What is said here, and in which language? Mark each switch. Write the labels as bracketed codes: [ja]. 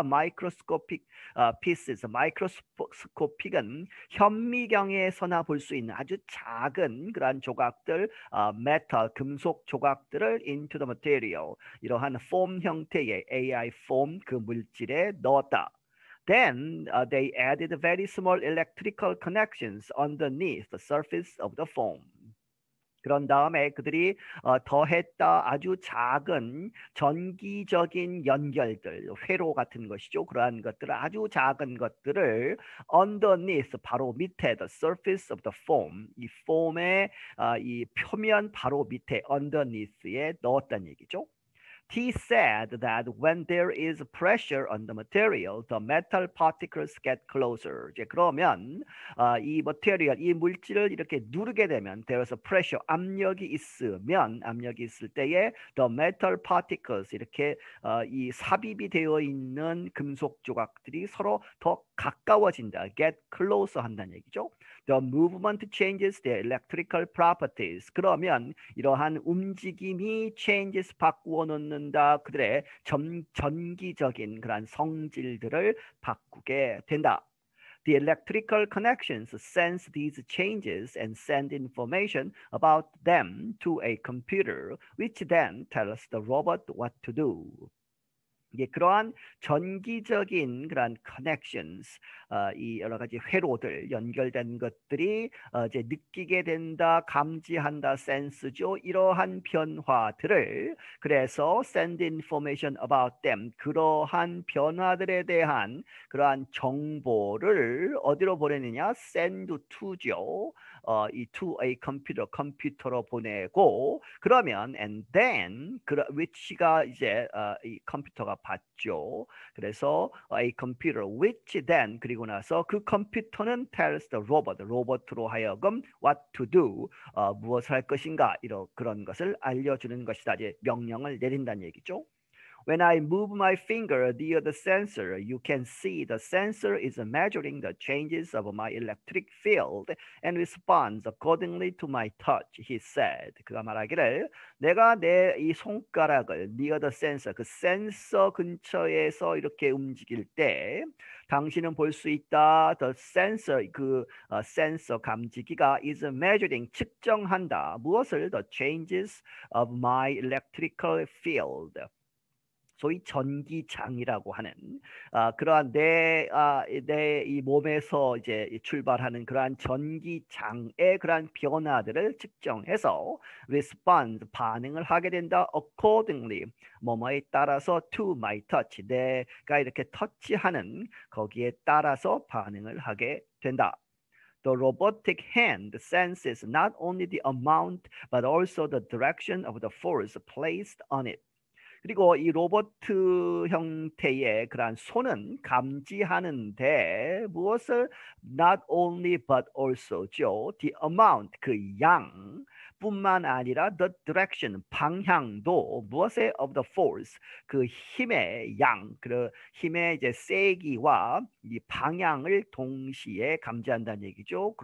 [en] microscopic pieces, microscopic [ko] 은 현미경에서나 볼 수 있는 아주 작은 그러한 조각들, metal, 금속 조각들을 [en] into the material, [ko] 이러한 폼 형태의 AI 폼 그 물질에 넣었다. [en] Then they added very small electrical connections underneath the surface of the foam. [ko] 그런 다음에 그들이 더했다. 아주 작은 전기적인 연결들, 회로 같은 것이죠. 그러한 것들을 아주 작은 것들을 underneath, 바로 밑에 [en] the surface of the foam, [ko] 이 폼의 이 표면 바로 밑에 underneath에 넣었다는 얘기죠. [en] He said that when there is pressure on the material, the metal particles get closer. [ko] 이제 그러면 이 material, 이 물질을 이렇게 누르게 되면 [en] there's a pressure, [ko] 압력이 있을 때에 [en] the metal particles, [ko] 이렇게 이 삽입이 되어 있는 금속 조각들이 서로 더 가까워진다. [en] get closer [ko] 한다는 얘기죠. [en] The movement changes their electrical properties. [ko] 그러면 이러한 움직임이 changes, 바꾸어 놓는다. 그들의 전기적인 그런 성질들을 바꾸게 된다. [en] The electrical connections sense these changes and send information about them to a computer, which then tells the robot what to do. [ko] 이게 그러한 전기적인 그러한 connections, 이 여러 가지 회로들 연결된 것들이 이제 느끼게 된다, 감지한다, 센스죠. 이러한 변화들을 그래서 [en] send information about them, [ko] 그러한 변화들에 대한 그러한 정보를 어디로 보내느냐? [en] send to [ko] 죠. 이 [en] to a computer, [ko] 컴퓨터로 보내고 그러면 [en] and then which [ko] 가 이제 이 컴퓨터가 받죠. 그래서 [en] a computer which then [ko] 그리고 나서 그 컴퓨터는 [en] tells the robot, [ko] 로봇으로 하여금 [en] what to do, [ko] 무엇을 할 것인가 그런 것을 알려주는 것이다. 이제 명령을 내린다는 얘기죠. [en] When I move my finger near the sensor, you can see the sensor is measuring the changes of my electric field and responds accordingly to my touch, he said. [ko] 그가 말하기를 내가 내 이 손가락을 [en] near the sensor, [ko] 그 센서 근처에서 이렇게 움직일 때 당신은 볼 수 있다. [en] The sensor, [ko] 센서 감지기가 [en] is measuring, [ko] 측정한다. 무엇을? [en] The changes of my electrical field. [ko] 소위 전기장이라고 하는 그러한 내 이 몸에서 이제 출발하는 그러한 전기장의 그러한 변화들을 측정해서 respond, 반응을 하게 된다. accordingly, 뭐뭐에 따라서 [en] to my touch, [ko] 내가 이렇게 터치하는 거기에 따라서 반응을 하게 된다. [en] The robotic hand senses not only the amount but also the direction of the force placed on it. [ko] 그리고 이 로봇 형태의 그러한 손은 감지하는데 무엇을? [en] Not only but also죠. The amount, [ko] 그 양 뿐만 아니라 [en] the direction, [ko] 방향도 무엇의? [en] Of the force, [ko] 그 힘의 양, 그 힘의 이제 세기와 이 방향을 동시에 감지한다는 얘기죠.